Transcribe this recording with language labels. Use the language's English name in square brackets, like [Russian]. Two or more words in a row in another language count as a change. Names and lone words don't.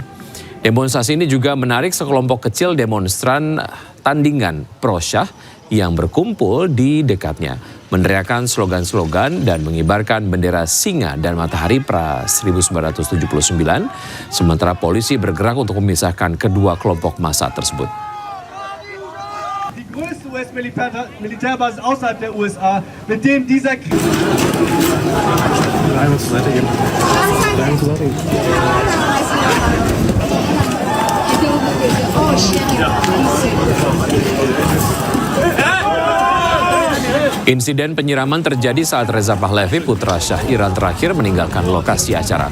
[Indonesian] Demonstrasi ini juga menarik sekelompok kecil demonstran tandingan pro-Syah yang berkumpul di dekatnya, meneriakkan slogan-slogan dan mengibarkan bendera singa dan matahari pra 1979, sementara polisi bergerak untuk memisahkan kedua kelompok massa tersebut. [German] Die größte US-Militärbasis außerhalb der USA, mit dem dieser Krieg... [Indonesian] Insiden penyiraman terjadi saat Reza Pahlavi, putra Syah Iran terakhir, meninggalkan lokasi acara.